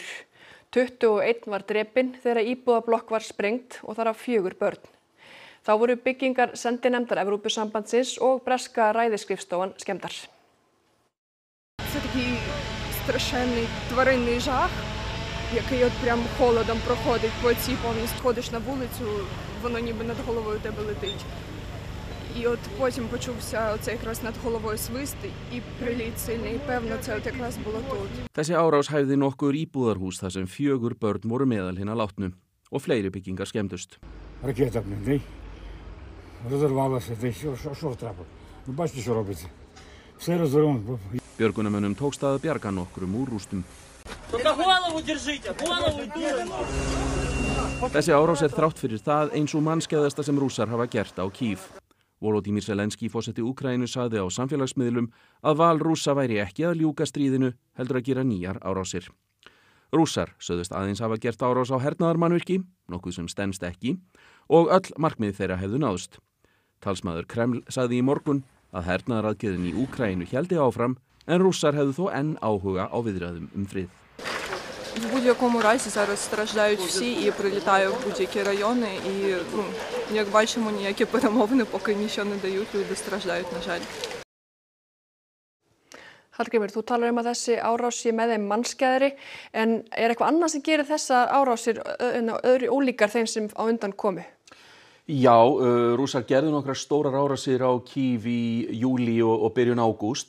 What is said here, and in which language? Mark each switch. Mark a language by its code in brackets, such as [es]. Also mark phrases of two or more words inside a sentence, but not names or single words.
[is] 21 var drepinn þegar íbúðablokk var sprengt og þar af 4 börn. Þá voru byggingar sendinefndar Evrópusambandsins og breska ræðisskrifstofan skemmdar. [uk] Це такий страшенний тваринний жах, який от прям холодом проходить по цій повністю. Ходиш на вулицю, воно ніби над головою тебе летить. І от потім почувся оце якраз над головою свист і приліт сильний. І певно, це от якраз було тут. [is] Þessi árás hæfði nokkur íbúðarhús þar sem 4 börn voru meðal hinna látnu og fleiri byggingar skemmdust. [uk] Ракета, блін, розірвалася, що трапило? Ви бачите, що робиться? Все розірвано. [is] Björgunarmönnum tókst að bjarga nokkrum úr rústum. Þessi árás þrátt fyrir það eins og mannskæðasta sem Rússar hafa gert á Kíev. Volodymyr Zelenský forseti Úkraínu sagði á samfélagsmiðlum að val Rússa væri ekki að ljúka stríðinu heldur að gera nýjar árásir. Rússar sögðust aðeins hafa gert árás á hernaðarmannvirki, nokkuð sem stenst ekki, og öll markmið þeirra hefðu náðst. Talsmaður Kreml sagði í morgun að hernaðaraðgerðin í Úkraínu héldi áfram en Rússar hefðu þó enn áhuga á viðræðum frið. [uk] В будь-якому разі зараз страждають всі і прилітаю в будь-які райони. І, як бачимо, ніякі перемовини поки нічого не дають, люди страждають, на жаль. [is] Hallgrímur, þú talar að þessi árás sé með þeim mannskæðri, en eitthvað annað sem gerir þessa árásir öðru ólíkar þeim sem á undan komu? Já, Rússar gerðu nokkrar stórar árásir á Kíev í júlí og byrjun ágúst.